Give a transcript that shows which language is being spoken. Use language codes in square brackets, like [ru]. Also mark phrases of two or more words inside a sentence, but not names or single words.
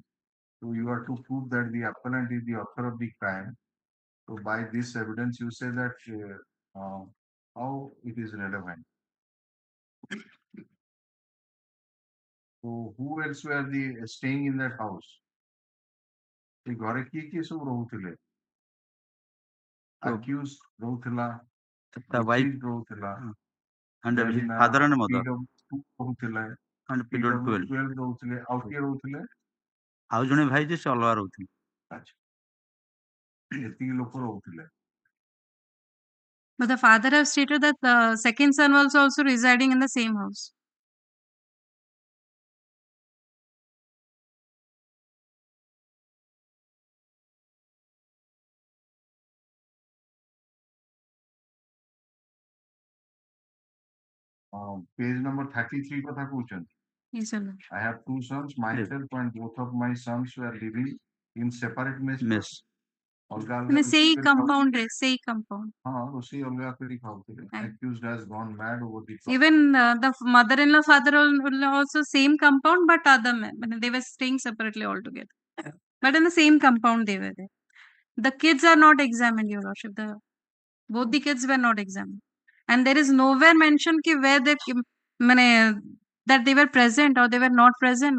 [en] So you are to prove that the appellant is the author of the crime. So by this evidence, you say that how it is relevant. So who else were the staying in that house? [or] The ଘରେ କିଏ କିଏ ସବୁ ରହୁଥିଲେ? Accused ରହୁଥିଲା, [en] the wife [or] accused ରହୁଥିଲା, [en] and his then father and mother [or] PW2 ରହୁଥିଲେ, [en] and PW12 [or] PW12 ରହୁଥିଲେ, ଆଉ କିଏ ରହୁଥିଲେ? ଆଉ ଜଣେ ଭାଇ ଯେ ସେ ଅଲଗା ରହୁଥିଲେ। ଆଚ୍ଛା, ଏତିକି ଲୋକ ରହୁଥିଲେ। [en] But the father have stated that the second son was also residing in the same house. Page number [or] 33 କଥା କହୁଛନ୍ତି। [en] Yes, sir. I have two sons, myself and both of my sons were living in separate mess. [or] ଅଲଗା ଅଲଗା ମାନେ ସେଇ ରୋଷେଇ compound ରେ ସେଇ compound. ହଁ ରୋଷେଇ ଅଲଗା କରି ଖାଉଥିଲେ। [en] Accused has gone mad over the Even the mother-in-law, father-in-law also same compound, but other men. They were staying separately altogether. But in the same compound they were there. The kids are not examined, Your Lordship. Both the kids were not examined. And there is nowhere mentioned where they, that they were present or they were not present.